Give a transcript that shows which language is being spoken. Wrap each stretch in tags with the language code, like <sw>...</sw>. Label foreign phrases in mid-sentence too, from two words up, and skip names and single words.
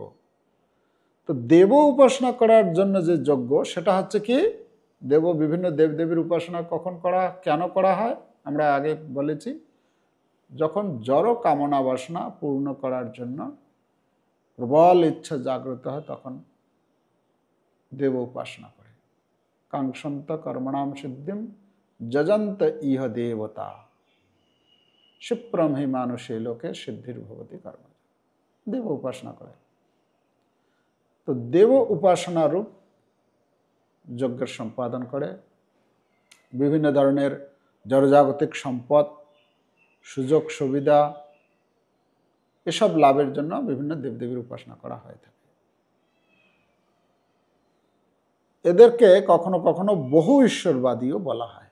<bn>তো দেব উপাসনা করার জন্য যে যজ্ঞ সেটা হচ্ছে কি, বিভিন্ন দেবদেবীর উপাসনা কখন কেন করা হয় আমরা আগে বলেছি, যখন জড় কামনা বাসনা পূর্ণ করার জন্য প্রবল ইচ্ছা জাগ্রত হয় তখন দেব উপাসনা করে।</bn> <sa>কাঙ্ক্ষন্ত কর্মণাম সিদ্ধিম যজন্ত ইহ দেবতা। क्षिप्रम हि मानुषे लोके सिद्धिर्भवति कर्म।</sa> <bn>দেব উপাসনা করে। তো দেব উপাসনা রূপ যজ্ঞের সম্পাদন করে, বিভিন্ন ধরনের জড়জাগতিক সম্পদ, সুযোগ সুবিধা এসব লাভের জন্য বিভিন্ন দেবদেবীর উপাসনা করা হয়ে থাকে। এদেরকে কখনো কখনো বহু ঈশ্বরবাদীও বলা হয়।</bn>